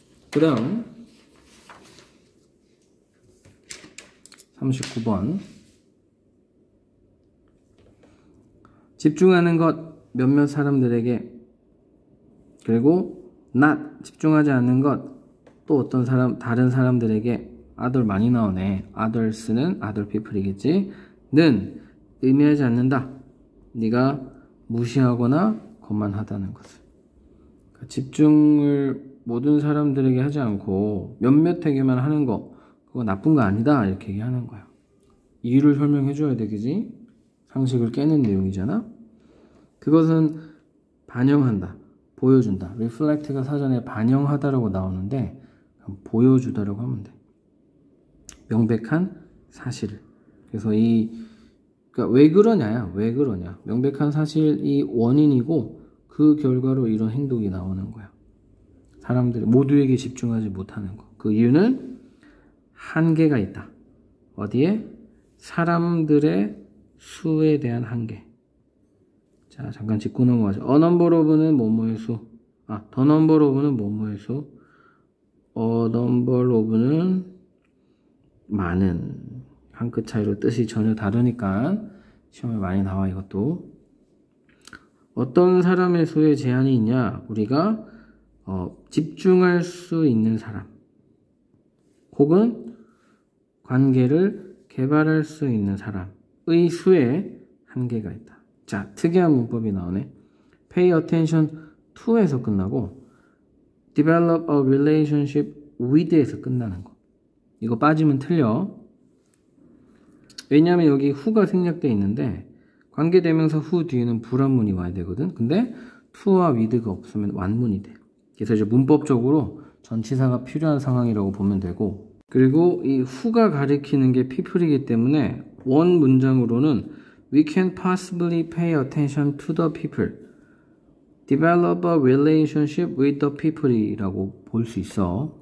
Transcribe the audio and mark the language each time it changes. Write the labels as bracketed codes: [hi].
[ko] 그 다음 39번 집중하는 것 몇몇 사람들에게 그리고 not 집중하지 않는 것 또 어떤 다른 사람들에게 other 많이 나오네. others는 other people이겠지. 는 의미하지 않는다. 네가 무시하거나 거만하다는 것을. 그러니까 집중을 모든 사람들에게 하지 않고 몇몇에게만 하는 거 그거 나쁜 거 아니다 이렇게 얘기하는 거야. 이유를 설명해 줘야 되겠지. 상식을 깨는 내용이잖아. 그것은 반영한다. 보여준다. reflect가 사전에 반영하다라고 나오는데 보여주다라고 하면 돼. 명백한 사실을. 그래서 그러니까 왜 그러냐. 명백한 사실이 원인이고 그 결과로 이런 행동이 나오는 거야. 사람들 모두에게 집중하지 못하는 거. 그 이유는 한계가 있다. 어디에? 사람들의 수에 대한 한계. 자, 잠깐 짚고 넘어가죠. A number of는 뭐뭐의 수. the number of는 뭐뭐의 수. A number of는 많은. 한 끗 차이로 뜻이 전혀 다르니까 시험에 많이 나와 이것도. 어떤 사람의 수에 제한이 있냐? 우리가 집중할 수 있는 사람 혹은 관계를 개발할 수 있는 사람의 수에 한계가 있다. 자, 특이한 문법이 나오네. [en] Pay attention to [ko] 에서 끝나고 [en] develop a relationship with [ko] 에서 끝나는 거. 이거 빠지면 틀려. 왜냐하면 여기 who가 생략되어 있는데 관계대명사 who 뒤에는 불완문이 와야 되거든. 근데 to와 with가 없으면 완문이 돼. 그래서 이제 문법적으로 전치사가 필요한 상황이라고 보면 되고, 그리고 이 who가 가리키는 게 people이기 때문에 원 문장으로는 [en] we can possibly pay attention to the people, [ko] develop a relationship with the people이라고 볼 수 있어.